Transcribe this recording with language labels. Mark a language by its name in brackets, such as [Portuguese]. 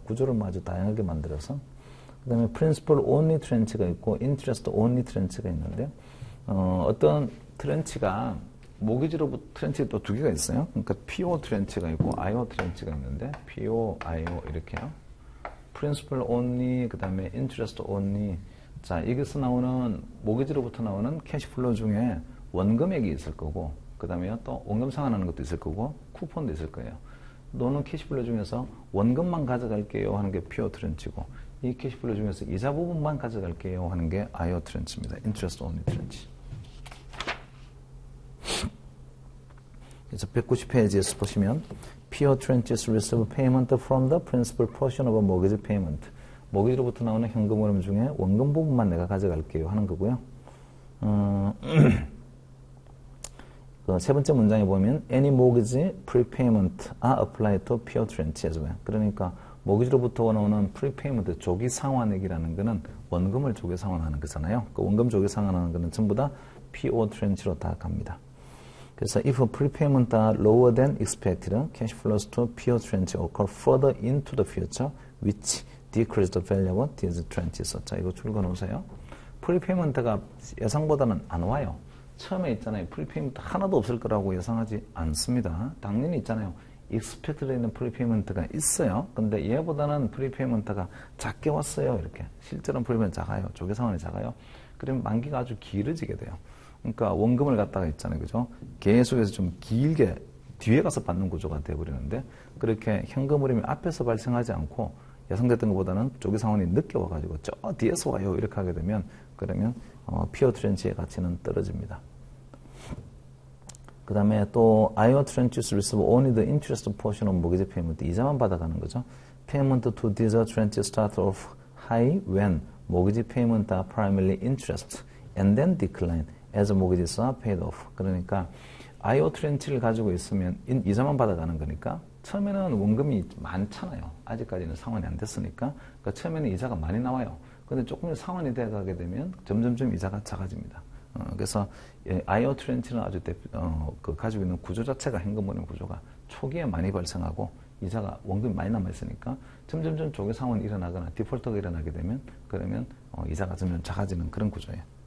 [Korean] 구조를 아주 다양하게 만들어서 그 다음에 principal only 트렌치가 있고 interest only 트렌치가 있는데 어떤 트렌치가 모기지로부터 트렌치가 또 두 개가 있어요. 그러니까 PO 트렌치가 있고 IO 트렌치가 있는데 PO, IO 이렇게요. principal only, 그 다음에 interest only. 자, 여기서 나오는, 모기지로부터 나오는 캐시플로우 중에 원금액이 있을 거고, 그 다음에 또 원금 상환하는 것도 있을 거고, 쿠폰도 있을 거예요. 너는 캐시플로우 중에서 원금만 가져갈게요 하는 게 PO 트렌치고, 이 캐시플로우 중에서 이자 부분만 가져갈게요 하는 게 IO 트렌치입니다. interest only 트렌치. 그래서 190페이지에서 보시면, [English] PO tranches receive payment from the principal portion of a mortgage payment. [Korean] 모기지로부터 나오는 현금 흐름 중에 원금 부분만 내가 가져갈게요 하는 거고요. 세 번째 문장에 보면 [English] any mortgage prepayment are applied to PO tranche as well. [Korean] 그러니까 모기지로부터 나오는 prepayment 조기 상환액이라는 거는 원금을 조기 상환하는 거잖아요. 그 원금 조기 상환하는 거는 전부 다 PO tranche로 다 갑니다. 그래서 [English] if prepayment are lower than expected, cash flows to PO tranche occur further into the future, which decrease the value of these tranches. [Korean] 자, 이거 줄거 놓으세요. 프리페이먼트가 예상보다는 안 와요. 처음에 있잖아요. 프리페이먼트 하나도 없을 거라고 예상하지 않습니다. 당연히 있잖아요. expected 있는 프리페이먼트가 있어요. 근데 얘보다는 프리페이먼트가 작게 왔어요. 이렇게. 실제로는 프리페이먼트 작아요. 조기 상환이 작아요. 그러면 만기가 아주 길어지게 돼요. 그러니까 원금을 갖다가 있잖아요. 그죠? 계속해서 좀 길게 뒤에 가서 받는 구조가 되어버리는데 그렇게 현금 흐름이 앞에서 발생하지 않고 예상됐던 것보다는 조기 상환이 늦게 와가지고 저 뒤에서 와요. 이렇게 하게 되면 그러면 PO 트렌치의 가치는 떨어집니다. 그 다음에 또 [English] IO tranches receive only the interest portion of mortgage payment. [Korean] 이자만 받아가는 거죠. [English] Payment to these tranches start off high when mortgage payment are primarily interest and then decline as mortgages are paid off. [Korean] 그러니까 IO 트렌치를 가지고 있으면 이자만 받아가는 거니까 처음에는 원금이 많잖아요. 아직까지는 상환이 안 됐으니까. 그러니까 처음에는 이자가 많이 나와요. 근데 조금 상환이 돼가게 되면 점점점 이자가 작아집니다. 그래서 아이오 트렌치는 아주 가지고 있는 구조 자체가 현금흐름 구조가 초기에 많이 발생하고 이자가 원금이 많이 남아있으니까 점점점 조기 상환이 일어나거나 디폴트가 일어나게 되면 그러면 이자가 점점 작아지는 그런 구조예요.